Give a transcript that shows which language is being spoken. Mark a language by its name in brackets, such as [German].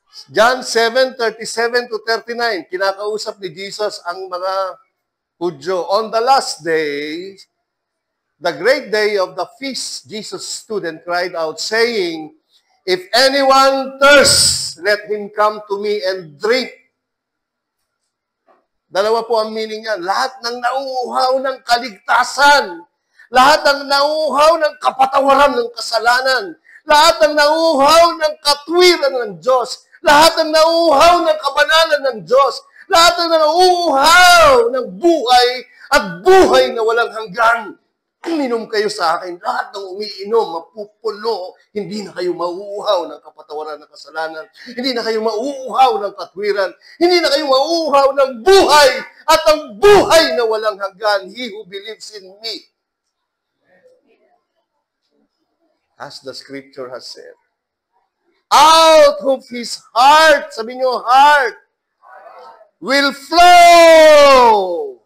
[Filipino] John 7:37 to 39, kinakausap ni Jesus ang mga Hudyo. [English] On the last day, the great day of the feast, Jesus stood and cried out, saying, if anyone thirsts, let him come to me and drink. [Filipino] Dalawa po ang meaning niya. Lahat ng nauuhaw ng kaligtasan, lahat ng nauuhaw ng kapatawaran ng kasalanan, lahat ng nauuhaw ng katwiran ng Diyos, lahat ng nauuhaw ng kabanalan ng Diyos, lahat ng nauuhaw ng buhay at buhay na walang hanggan. Uminom kayo sa akin, lahat ng umiinom, mapupulo, hindi na kayo mauuhaw ng kapatawaran ng kasalanan, hindi na kayo mauuhaw ng katwiran, hindi na kayo mauuhaw ng buhay at ang buhay na walang hanggan. [English] He who believes in me, as the scripture has said, out of his heart, [Filipino] sabi nyo, [English] heart, will flow.